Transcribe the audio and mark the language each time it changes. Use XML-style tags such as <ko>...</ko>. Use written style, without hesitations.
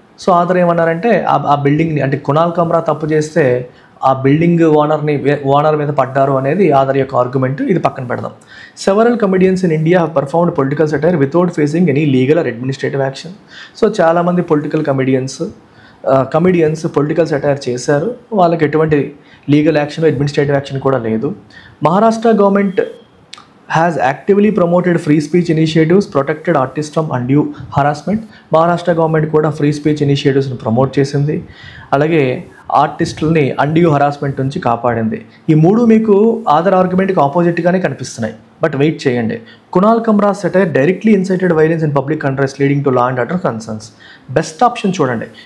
<te>So other ఏమన్నారంటే ఆ బిల్డింగ్ని, అంటే కునాల్ కమ్రా తప్పు చేస్తే ఆ బిల్డింగ్ ఓనర్ మీద పడ్డారు అనేది ఆదర్ యొక్క ఆర్గ్యుమెంట్. ఇది పక్కన పెడదాం.</te> <en>Several comedians in India have performed political satire without facing any legal or administrative action.</en> <te>So చాలామంది పొలిటికల్ కమెడియన్స్ పొలిటికల్ సెటైర్ చేశారు, వాళ్ళకి ఎటువంటి లీగల్ యాక్షన్ అడ్మినిస్ట్రేటివ్ యాక్షన్ కూడా లేదు.</te> <en>Maharashtra government has actively promoted free speech initiatives, protected artists from undue harassment.</en> <te>Maharashtra government కూడా free speech ఇనిషియేటివ్స్ని promote చేసింది, అలాగే ఆర్టిస్టులని undue harassment నుంచి కాపాడింది. ఈ మూడు మీకు ఆదర్ ఆర్గ్యుమెంట్కి ఆపోజిట్గానే కనిపిస్తున్నాయి. బట్ వెయిట్ చేయండి.</te> <en>Kunal Kamra satire directly incited violence in public contrast leading to law and order concerns. Best option చూడండి.</en>